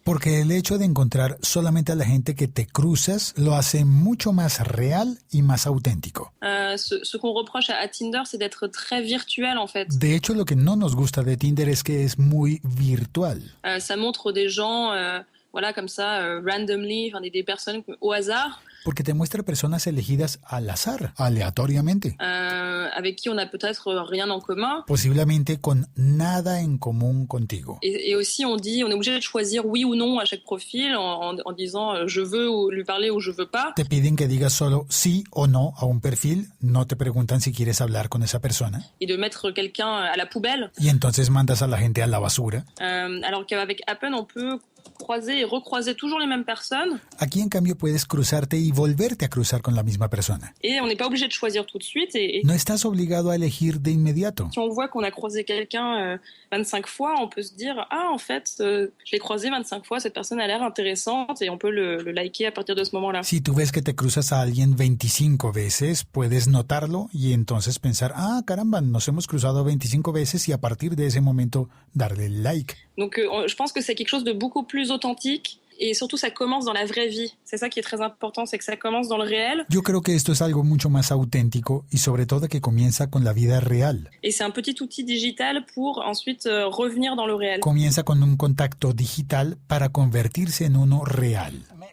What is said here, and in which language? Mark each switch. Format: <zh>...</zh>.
<es>Porque el hecho de encontrar solamente a la gente que te cruzas lo hace mucho más real y más auténtico.</es> <fr>Ce qu'on reproche à Tinder, c'est d'être très virtuel en fait.</fr> <es>De hecho, lo que no nos gusta de Tinder es que es muy virtual.</es> <fr>Ça montre des gens, voilà, comme ça, randomly, enfin, des personnes au hasard.</fr> <es>Porque te muestra personas elegidas al azar, aleatoriamente.</es> <fr>Avec qui on n'a peut-être rien en commun.</fr> <es>Posiblemente con nada en común contigo.</es> <fr>Et aussi, on est obligé de choisir oui ou non à chaque profil en disant je veux lui parler ou je veux pas.</fr> <es>Te piden que digas solo sí o no a un perfil, no te preguntan si quieres hablar con esa persona.</es> <fr>Et de mettre quelqu'un à la poubelle.</fr> <es>Y entonces mandas a la gente a la basura.</es> <fr>Alors qu'avec Happn, on peut croiser et recroiser toujours les mêmes personnes.</fr> <es>Aquí, en cambio, puedes cruzarte y volverte a cruzar con la misma persona.</es> <fr>Et on n'est pas obligé de choisir tout de suite.</fr> <es>No estás obligado a elegir de inmediato.</es> <fr>Si on voit qu'on a croisé quelqu'un 25 fois, on peut se dire « Ah, en fait, je l'ai croisé 25 fois, cette personne a l'air intéressante » et on peut le liker à partir de ce moment-là.</fr> <es>Si tú ves que te cruzas a alguien 25 veces, puedes notarlo y entonces pensar, ah, caramba, nos hemos cruzado 25 veces y a partir de ese momento darle like.</es> <fr>Donc, je pense que c'est quelque chose de beaucoup plus authentique. Et surtout, ça commence dans la vraie vie. C'est ça qui est très important, c'est que ça commence dans le réel.</fr> <es>Yo creo que esto es algo mucho más auténtico y sobre todo que comienza con la vida real.</es> <fr>Et c'est un petit outil digital pour ensuite revenir dans le réel.</fr> <es>Comienza con un contacto digital para convertirse en uno real.</es>